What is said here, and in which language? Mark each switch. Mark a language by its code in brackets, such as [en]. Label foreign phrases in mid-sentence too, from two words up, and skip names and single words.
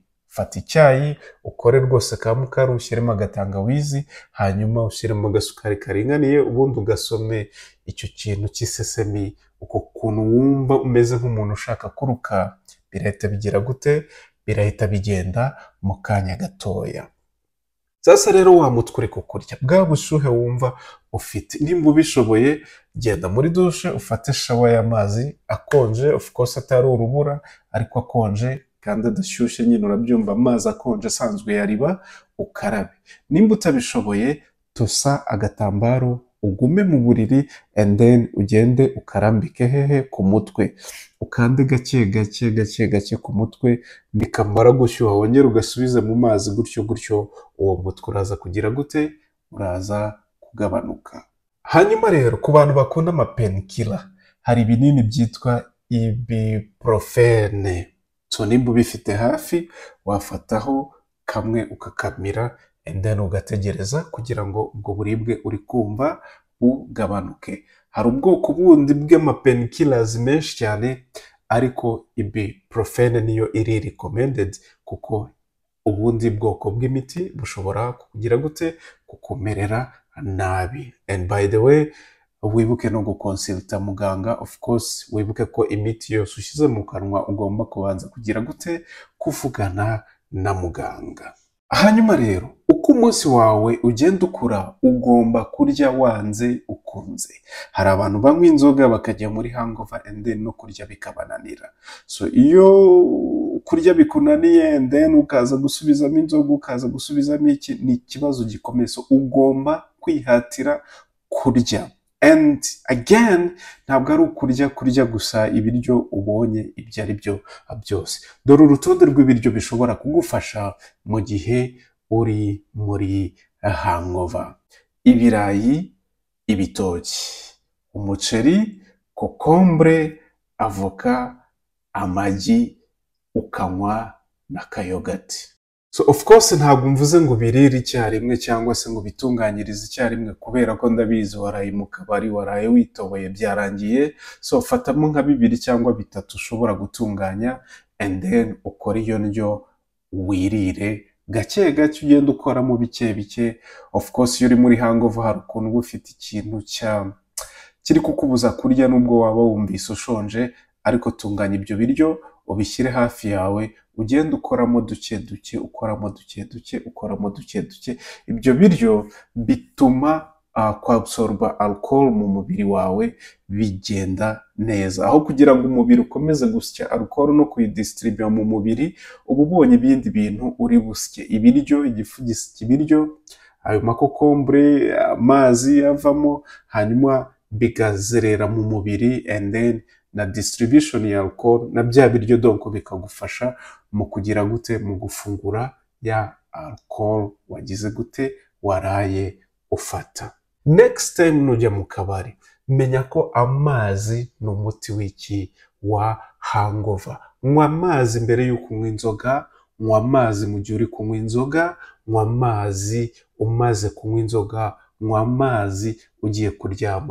[rw] Fata icyayi ukore rwose ka mukaru, ushyiremo agatangawizi, hanyuma ushyiremo agasukari karinganiye, ubundi ugasome icyo kintu cy'isesemi, uko kuntu wumva umeze nk'umuntu ushaka kuruka, birahita bigira gute? Birahita bigenda mu kanya gatoya. Sasa rero wa mutwe uri kukurya, bwa bushuhe wumva ufite, nimba ubishoboye genda muri dushe ufate shawa y'amazi akonje, [en] of course [rw] atari urubura ariko akonje kandi adashyushye, nyine urabyumva, amazi akonje asanzwe yariba, ukarabe. Nimba utabishoboye tusa agatambaro ugume mu buriri, [en] and then [rw] ugende ukarambike hehe? Ku mutwe, ukande gake gake ku mutwe, nikamara gushyuha wongere ugasubize mu mazi, gutyo uwo mutwe uraza kugira gute? Uraza kugabanuka. Hanyuma rero ku bantu bakunda amapenkiller, hari ibinini byitwa ibuprofene. So nimba ubifite hafi wafataho kamwe ukakamira, [en] and then [rw] ugategereza kugira ngo ubwo buribwe uri kumva bugabanuke. Hari ubwoko bundi bw'amapainkillers menshi cyane, ariko ibuprofene niyo iri recommended kuko ubundi bwoko bw'imiti bushobora kugira gute? Kukumerera nabi. [en] And by the way, [rw] wibuke no gukonsulta muganga, [en] of course [rw] wibuke ko imiti yose ushyize mu kanwa ugomba kubanza kugira gute? Kuvugana na muganga. Hanyuma rero uko umunsi wawe ugenda ukura ugomba kurya wanze ukunze. Hari abantu banywa inzoga bakajya muri [en] hangover and then [rw] no kurya bikabananira. So iyo kurya bikunaniye [en] and then [rw] ukaza gusubizamo inzoga, ukaza gusubizamo iki, ni ikibazo gikomeye. So ugomba kwihatira kurya. [en] and again [rw] ntabwo ari kurya gusa ibiryo ubonye ibyo ari byo byose. Dore urutonde rw'ibiryo bishobora kugufasha mu gihe uri muri hangover: ibirayi, ibitoki, umuceri, kokombure, avoka, amagi, ukanywa na kayogati. [en] So of course [rw] ntabwo mvuze ngo birire icyarimwe cyangwa se ngo bitunganyirize icyarimwe, kubera ko ndabizi waraye mu kabari, waraye witoboye byarangiye. So fatamo nka 2 cyangwa 3 ushobora gutunganya, [en] and then [rw] ukora iyo ndyo wirire gake gake, ugenda ukoramo bike bike. [en] Of course [rw] iyo uri muri hangover hari ukuntu uba ufite ikintu kiri kukubuza kurya nubwo waba wumvise ushonje, ariko tunganya ibyo biryo ubishyire hafi yawe, ugenda ukoramo duke duke, ukoramo duke duke, ukoramo duke duke. Ibyo biryo bituma kwabsorba alcohol mu mubiri wawe bigenda neza, aho kugira ngo umubiri ukomeze gusya alcohol no kuyidistribute mu mubiri, uba ubonye ibindi bintu uri busye. Ibiryo, igifu gisya ibiryo, ayo makokombure, amazi avamo, hanyuma bigazerera mu mubiri, [en] and then [rw] na distribution ya alcohol na bya biryo donc bikagufasha mu kugira gute, mu gufungura ya alcohol wagize gute, waraye ufata. [en] Next time [rw] nujya mu kabari, menya ko amazi ni umuti w'iki wa hangover. Nywa amazi mbere y'uko unywa inzoga, nywa amazi mu gihe uri kunywa inzoga, nywa amazi umaze kunywa inzoga, nywa amazi ugiye kuryama.